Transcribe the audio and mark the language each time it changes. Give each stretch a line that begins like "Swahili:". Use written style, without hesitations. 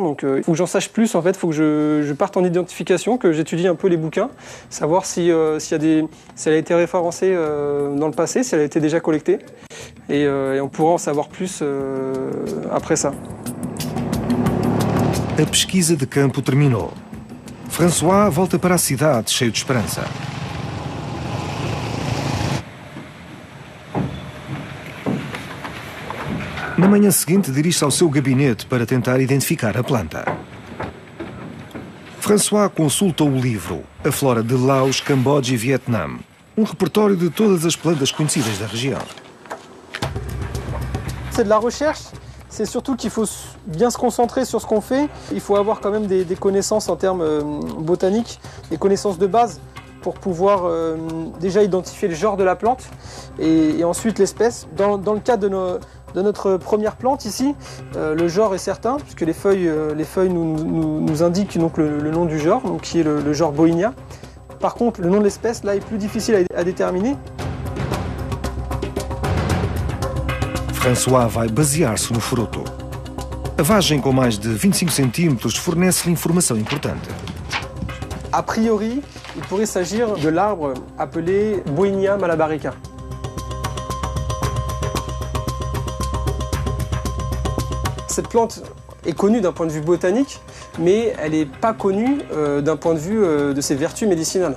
French: Donc, il faut que j'en sache plus. En fait, il faut que je parte en identification, que j'étudie un peu les bouquins, savoir si elle a été référencée dans le passé, si elle a été déjà collectée, et on pourra en savoir plus après ça.
Portuguese: A pesquisa de campo terminou. François volta para a cidade cheio de esperança. Na manhã seguinte, dirige-se ao seu gabinete para tentar identificar a planta. François consulta o livro A Flora de Laos, Camboja e Vietnã, um repertório de todas as plantas conhecidas da região.
French: C'est de la recherche. C'est surtout qu'il faut bien se concentrer sur ce qu'on fait. Il faut avoir quand même des connaissances en termes botaniques, des connaissances de base pour pouvoir déjà identifier le genre de la plante et ensuite l'espèce. Dans le cas de notre première plante ici, le genre est certain puisque les feuilles nous indiquent donc le nom du genre, donc qui est le genre Boinia. Par contre, le nom de l'espèce là est plus difficile à déterminer.
Portuguese: François vai basear-se no fruto. A vagem com mais de 25 centímetros fornece-lhe informação importante.
French: A priori, il pourrait s'agir de l'arbre appelé Boinia malabarica. Cette plante est connue d'un point de vue botanique, mais elle n'est pas connue d'un point de vue de ses vertus médicinales.